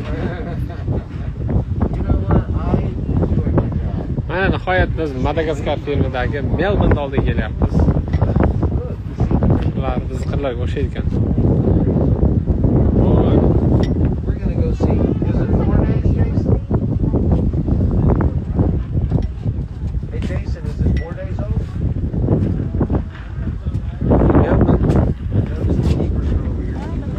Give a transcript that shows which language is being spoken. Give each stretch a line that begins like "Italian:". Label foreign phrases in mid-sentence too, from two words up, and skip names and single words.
English: You know what? I enjoy my job.
Uzbek: Mana nihoyat biz Madagaskar filmidagi Melbourne oldiga kelyapmiz. qirlari biz qirlarga o'xshaydi ekan.
English: We're gonna go see. Is it 4 days, Jason? Hey, Jason, is it 4 days old? Yep. Notice the neighbors are over here.